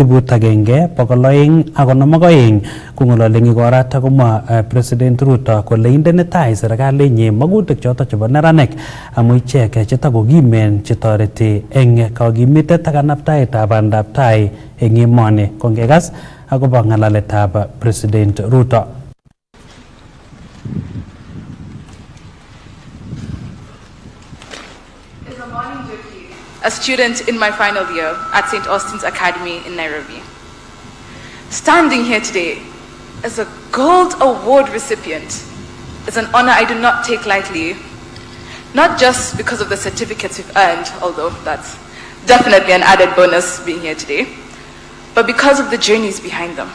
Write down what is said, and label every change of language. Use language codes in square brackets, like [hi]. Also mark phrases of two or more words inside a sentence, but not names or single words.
[kln] 1,252 kong'ololi eng igorata komwa President Ruto kole indene tai serikalinyi magutik choto chebo neranik amu ichek chetakokimen chetoreti eng kakimitet ak kanabtaetab bandab tai eng emoni. Kongekas akobo ng'alaletab President Ruto. [en] A student in my final year at St. Austin's Academy in Nairobi. Standing here today as a Gold Award recipient is an honor I do not take lightly, not just because of the certificates we've earned, although that's definitely an added bonus being here today, but because of the journeys behind them.